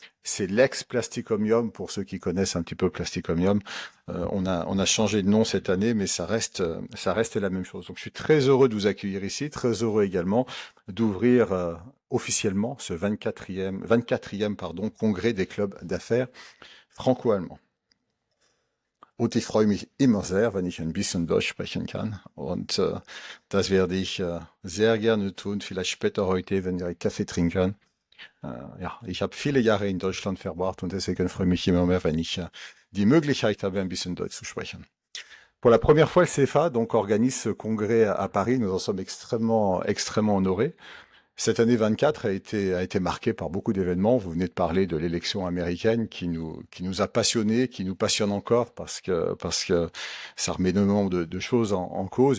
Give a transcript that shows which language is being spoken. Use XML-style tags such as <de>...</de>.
<fr>C'est l'ex-Plasticomium, pour ceux qui connaissent un petit peu Plasticomium. On a changé de nom cette année, mais ça reste la même chose. Donc, je suis très heureux de vous accueillir ici, très heureux également d'ouvrir officiellement ce 24e congrès des clubs d'affaires franco-allemands.</fr> <de>Und ich freue mich immer sehr, wenn ich ein bisschen Deutsch sprechen kann. Und das werde ich sehr gerne tun, vielleicht später heute, wenn wir einen Kaffee trinken. Ja, ich habe viele Jahre in Deutschland verbracht und deswegen freue ich mich immer mehr, wenn ich die Möglichkeit habe, ein bisschen Deutsch zu sprechen.</de> <fr>Pour la première fois, le CFA donc organise ce congrès à Paris. Nous en sommes extrêmement honorés. Cette année 24 a été marquée par beaucoup d'événements. Vous venez de parler de l'élection américaine qui nous a passionnés, qui nous passionne encore parce que ça remet énormément de choses en cause.</fr>